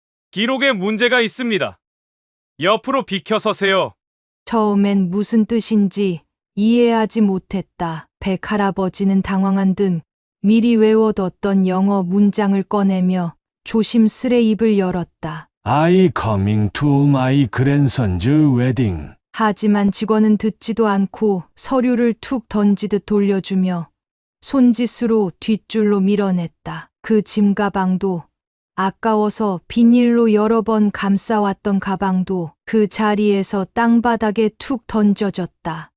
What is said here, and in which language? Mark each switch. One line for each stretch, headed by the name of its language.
Korean: 기록에 문제가 있습니다. 옆으로 비켜서세요. 처음엔 무슨 뜻인지 이해하지 못했다. 백 할아버지는 당황한 듯 미리 외워뒀던 영어 문장을 꺼내며 조심스레 입을 열었다.
English: I coming to my grandson's wedding.
Korean: 하지만 직원은 듣지도 않고 서류를 툭 던지듯 돌려주며 손짓으로 뒷줄로 밀어냈다. 그 짐가방도 아까워서 비닐로 여러 번 감싸왔던 가방도 그 자리에서 땅바닥에 툭 던져졌다.